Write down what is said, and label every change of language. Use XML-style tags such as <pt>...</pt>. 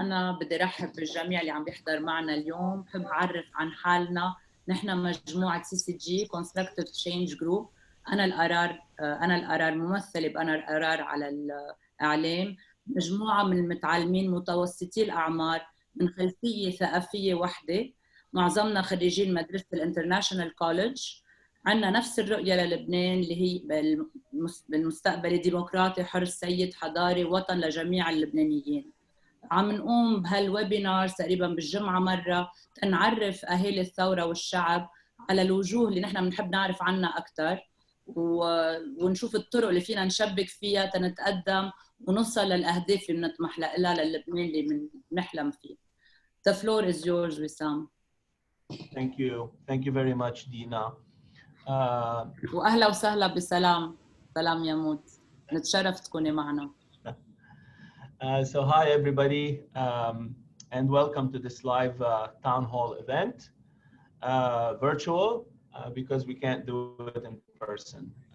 <ar>أنا بدي رحب بالجميع اللي عم بيحضر معنا اليوم. بحب أعرف عن حالنا. نحن مجموعة CCG Constructive Change Group. أنا القرار ممثلة بأنا القرار على الإعلام. مجموعة من المتعلمين متوسطي الأعمار من خلفية ثقافية واحدة. معظمنا خريجين مدرسة الانترناشنال كوليدج. عندنا نفس الرؤية للبنان اللي هي بالمستقبل ديمقراطي حر سيد حضاري وطن لجميع اللبنانيين. عم نقوم بهالويبينار تقريبا بالجمعة مرة تنعرف أهالي الثورة والشعب على الوجوه اللي نحن بنحب نعرف عنها أكثر ونشوف الطرق اللي فينا نشبك فيها تنتقدم ونوصل للأهداف اللي بنطمح لها للبنان اللي بنحلم فيه.</ar> <en>The floor is yours, Wissam. Thank you. Thank you very much, Dina.</en> <ar>وأهلا وسهلا بسلام. سلام يموت. نتشرف تكوني معنا.</ar> <en>So hi everybody, and welcome to this live town hall event, virtual because we can't do it in person.</en>